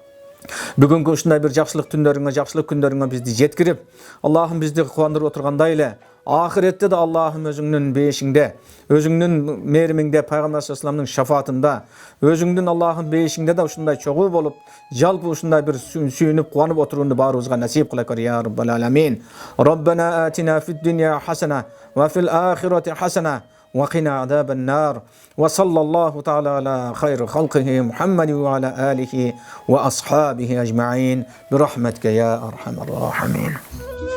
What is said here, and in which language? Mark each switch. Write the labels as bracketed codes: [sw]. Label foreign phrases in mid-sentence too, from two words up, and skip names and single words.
[ky] Бүгүнкү ушундай бир жакшылык түндөрүңө, жакшылык күндөрүңө бизди жеткирип, Аллахым бизди кубандырып отургандай эле ахиретте да Аллахым өзүңдүн бейишиңде, өзүңдүн мээримиңде, пайгамбар саллаллаху шафаатында, өзүңдүн Аллахым бейишиңде да ушундай чогуу болуп, жалпы ушундай бир сүйүнүп, кубанып отурууну баарыбызга насип кыла көр [ar] يا رب العالمين. ربنا آتنا في الدنيا حسنة وفي الآخرة حسنة وقنا عذاب النار وصلى الله تعالى على خير خلقه محمد وعلى آله وأصحابه أجمعين برحمتك يا أرحم الراحمين.